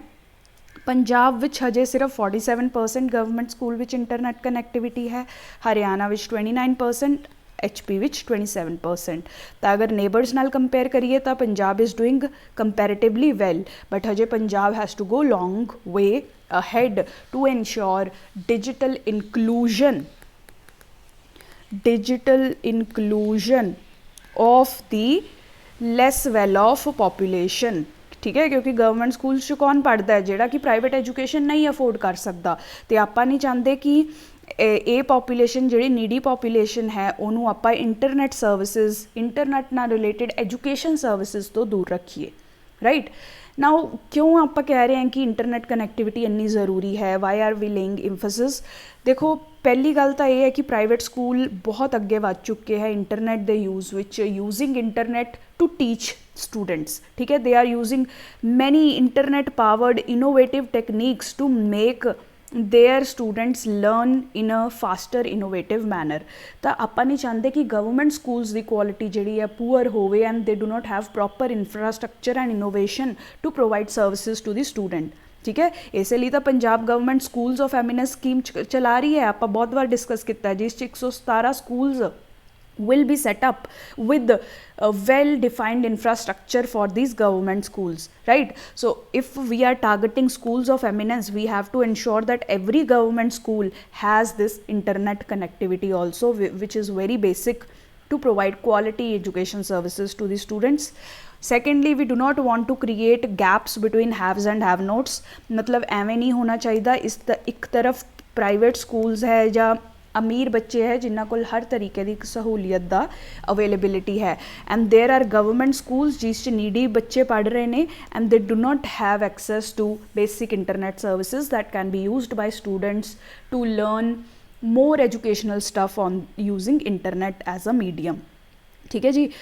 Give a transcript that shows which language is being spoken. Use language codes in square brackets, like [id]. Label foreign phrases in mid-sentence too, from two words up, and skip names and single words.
[pa] ਪੰਜਾਬ ਵਿੱਚ ਹਜੇ ਸਿਰਫ 47% [en] government school [pa] ਵਿੱਚ [en] internet connectivity [pa] ਹੈ, ਹਰਿਆਣਾ ਵਿੱਚ 29%, HP ਵਿੱਚ 27%। ਤਾਂ ਅਗਰ ਨੇਬਰਸ ਨਾਲ ਕੰਪੇਅਰ ਕਰੀਏ ਤਾਂ [en] Punjab is doing comparatively well, but ਹਜੇ Punjab has to go long way ahead to ensure digital inclusion of the less well off population, [pa] ਠੀਕ ਹੈ। ਕਿਉਂਕਿ [en] government school [pa] 'ਚ ਕੌਣ ਪੜ੍ਹਦਾ ਹੈ, ਜਿਹੜਾ ਕਿ [en] private education [pa] ਨਹੀਂ ਅਫੋਰਡ ਕਰ ਸਕਦਾ, ਅਤੇ ਆਪਾਂ ਨਹੀਂ ਚਾਹੁੰਦੇ ਕਿ ਇਹ ਪੋਪੂਲੇਸ਼ਨ ਜਿਹੜੀ [en] needy population [pa] ਹੈ ਉਹਨੂੰ ਆਪਾਂ [en] internet services, [pa] ਇੰਟਰਨੈਟ ਨਾਲ [en] related education services [pa] ਤੋਂ ਦੂਰ ਰੱਖੀਏ, ਰਾਈਟ। ਨਾਓ ਕਿਉਂ ਆਪਾਂ ਕਹਿ ਰਹੇ ਹਾਂ ਕਿ [en] internet connectivity [pa] ਇੰਨੀ ਜ਼ਰੂਰੀ ਹੈ, [en] why are we laying emphasis. [pa] ਦੇਖੋ ਪਹਿਲੀ ਗੱਲ ਤਾਂ ਇਹ ਹੈ ਕਿ [en] private school [pa] ਬਹੁਤ ਅੱਗੇ ਵੱਧ ਚੁੱਕੇ ਹੈ ਇੰਟਰਨੈਟ ਦੇ ਯੂਜ਼ ਵਿੱਚ, [en] using internet to teach students, [hi] ठीक है। [en] they are using many internet powered innovative techniques to make their students learn in a faster innovative manner। [pa] ਤਾਂ ਆਪਾਂ ਨਹੀਂ ਚਾਹੁੰਦੇ ਕਿ ਗਵਰਨਮੈਂਟ ਸਕੂਲਸ ਦੀ ਕੁਆਲਿਟੀ ਜਿਹੜੀ ਹੈ ਪੂਅਰ ਹੋਵੇ [en] and they do not have proper infrastructure and innovation to provide services to the student, [pa] ਠੀਕ ਹੈ। ਇਸੇ ਲਈ ਤਾਂ ਪੰਜਾਬ [en] government schools of eminence scheme [pa] ਚਲਾ ਰਹੀ ਹੈ, ਆਪਾਂ ਬਹੁਤ ਵਾਰ ਡਿਸਕਸ ਕੀਤਾ, ਜਿਸ 'ਚ 117 ਸਕੂਲਸ [en] will be set up with a well defined infrastructure for these government schools, right। So if we are targeting schools of eminence, we have to ensure that every government school has this internet connectivity also, which is very basic to provide quality education services to the students। Secondly, we do not want to create gaps between haves and have nots, [pa] मतलब ਐਵੇਂ ਨਹੀਂ ਹੋਣਾ ਚਾਹੀਦਾ। ਇਸ ਇੱਕ ਤਰਫ ਪ੍ਰਾਈਵੇਟ ਸਕੂਲਸ ਹੈ ਜਾਂ ਅਮੀਰ ਬੱਚੇ ਹੈ ਜਿਨ੍ਹਾਂ ਕੋਲ ਹਰ ਤਰੀਕੇ ਦੀ ਸਹੂਲੀਅਤ ਦਾ ਅਵੇਲੇਬਿਲਿਟੀ ਹੈ, [en] and there are government schools [pa] ਜਿਸ 'ਚ ਨੀਡੀ ਬੱਚੇ ਪੜ੍ਹ ਰਹੇ ਨੇ [en] and they do not have access to basic internet services that can be used by students to learn more educational stuff on using internet as a medium, [pa] ਠੀਕ ਹੈ ਜੀ।